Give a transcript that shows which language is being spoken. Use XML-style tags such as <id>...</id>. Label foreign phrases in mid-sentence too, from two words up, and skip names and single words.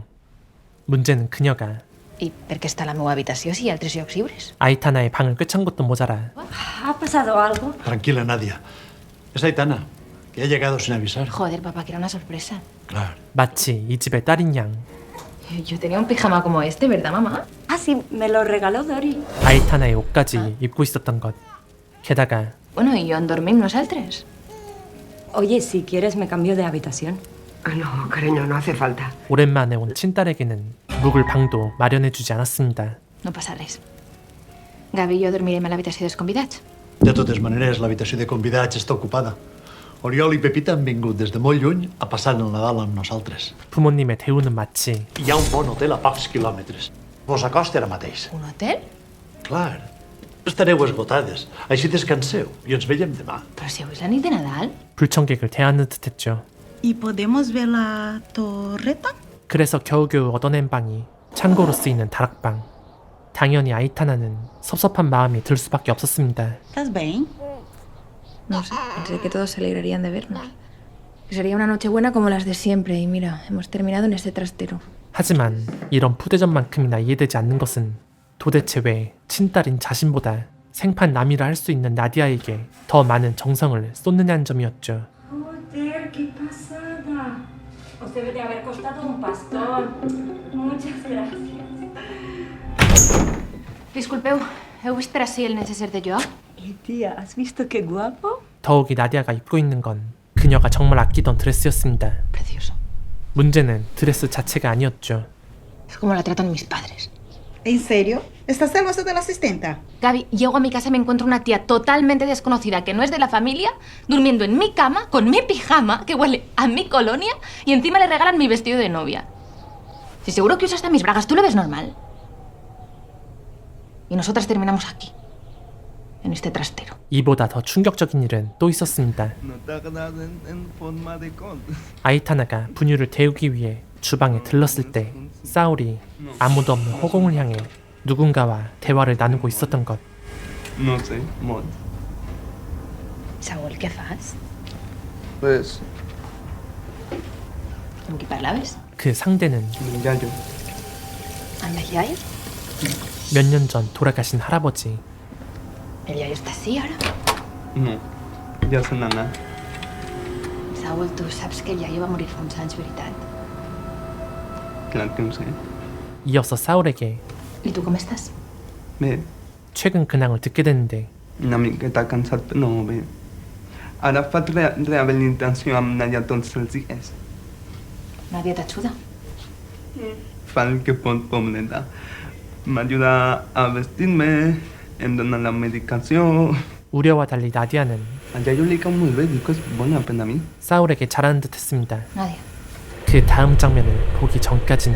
<ko>문제는 그녀가</ko> <ca>I per què està a la meva habitació si hi ha altres llocs lliures?</ca> <ko>아이타나의 방을 꿰찬 것도 모자라</ko> <es>¿Ha pasado algo? Tranquila, Nadia. Es Aitana, que ha llegado sin avisar. Joder, papá, que era una sorpresa. Claro.</es> <ko>마치 이 집의 딸인 양.</ko> <es>Yo tenía un pijama como este, ¿verdad, mamá? Ah, sí, me lo regaló Dori.</es> <ko>아이타나의 옷까지 입고 있었던 것. 게다가</ko> <es>Bueno, y</es> <ca>on dormim nosaltres.</ca> <es>Oye, si quieres me cambio de habitación. No, cariño, no hace falta.</es> <ko>오랜만에 온 친딸에게는 묵을 방도 마련해주지 않았습니다.</ko> <ca>No passa res. Gavi i jo dormirem a l'habitació dels convidats. De totes maneres, l'habitació de convidats està ocupada. Oriol i Pepita han vingut des de molt lluny a passar el Nadal amb nosaltres.</ca> <ko>부모님의 대우는 마치</ko> <ca>Hi ha un bon hotel a pocs quilòmetres. Vos acosta ara mateix. Un hotel? Clar. Estareu esgotades. Així descanseu i ens veiem demà. Però si avui és la nit de Nadal.</ca> <ko>불청객을 대하는 듯했죠.</ko> <es>¿Y podemos ver la torreta?</es> <ko>그래서 겨우겨우 얻어낸 방이 창고로 쓰이는 다락방. 당연히 아이타나는 섭섭한 마음이 들 수밖에 없었습니다.</ko> <es>¿Estás bien? No sé, pensé que todos se alegrarían de vernos. Que sería una noche buena como las de siempre. Y mira, hemos terminado en este trastero.</es> <ko>하지만 이런 푸대전만큼이나 이해되지 않는 것은 도대체 왜 친딸인 자신보다 생판 남이라 할 수 있는 나디아에게 더 많은 정성을 쏟느냐는 점이었죠.</ko> <es>Joder, qué pasada. Os debe de haber costado un pastón. Muchas gracias.</es> <ca>Disculpeu, heu vist per ací el necesser de Joao?</ca> <es>Y tía, ¿has visto qué guapo?</es> <ko>더욱이 나디아가 입고 있는 건 그녀가 정말 아끼던 드레스였습니다.</ko> <es>Precioso.</es> <ko>문제는 드레스 자체가 아니었죠.</ko> <es>Es como la tratan mis padres. ¿En serio? ¿Estás celosa de la asistenta? Gaby, llego a mi casa y me encuentro una tía totalmente desconocida que no es de la familia, durmiendo en mi cama, con mi pijama, que huele a mi colonia, y encima le regalan mi vestido de novia. Si seguro que usa hasta mis bragas, ¿tú lo ves normal? Y nosotras terminamos aquí, en este trastero.</es> <ko>이보다 더 충격적인 일은 또 있었습니다.</ko> <es>No te hagas en forma de con.</es> <ko>아이타나가 분유를 데우기 위해 주방에 들렀을 때 사울이 아무도 없는 허공을 향해 누군가와 대화를 나누고 있었던 것.</ko> <es>No sé, Mod.</es> <ca>Saúl, què fas?</ca> <es>Pues,</es> <ca>Amb qui parlaves?</ca> <ko>그 상대는</ko> <ca>Yayo. Amb el iaio?</ca> <ko>몇 년 전 돌아가신 할아버지.</ko> <ca>El iaio està així, ara? No, ja se n'ha anat. Saúl, tu saps que el iaio va morir fa uns anys, veritat? Clar que ho sé.</ca> <ko>이어서 사울에게</ko> <ca>I tu com estàs? Bé,</ca> <ko>최근 근황을 듣게 됐는데</ko> <ca>una miqueta cansat, però no, bé. Ara faig rehabilitació amb Nadia tots els dies.</ca> <es>Nadie te ayuda.</es> <ca>Fa el que pot, pobreta. M'ajuda a vestir-me, em dona la medicació.</ca> <ko>우려와 달리 나디아는</ko> <ca>A ella li cau molt bé, diu que és bona per a mi.</ca> <ko>사울에게 잘하는 듯 했습니다. Nadia. 그 다음 장면을 보기 전까지는</ko>